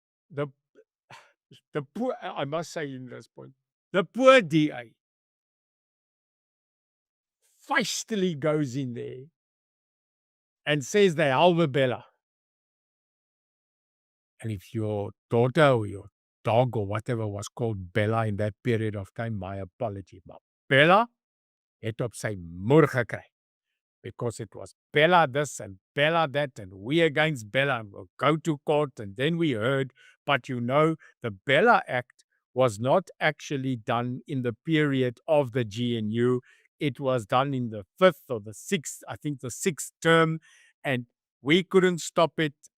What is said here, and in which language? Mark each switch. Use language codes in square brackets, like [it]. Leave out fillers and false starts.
[en] The poor, I must say in this point, the poor DA feistily goes in there and says they halve Bella. And if your daughter or your dog or whatever was called Bella in that period of time, my apology. [af] Maar Bella het op sy moer gekry. [en] Because it was Bella this and Bella that, and we against Bella, and we'll go to court. And then we heard, but the Bella Act was not actually done in the period of the GNU. It was done in the 5th or the 6th, I think the 6th term, and we couldn't stop it.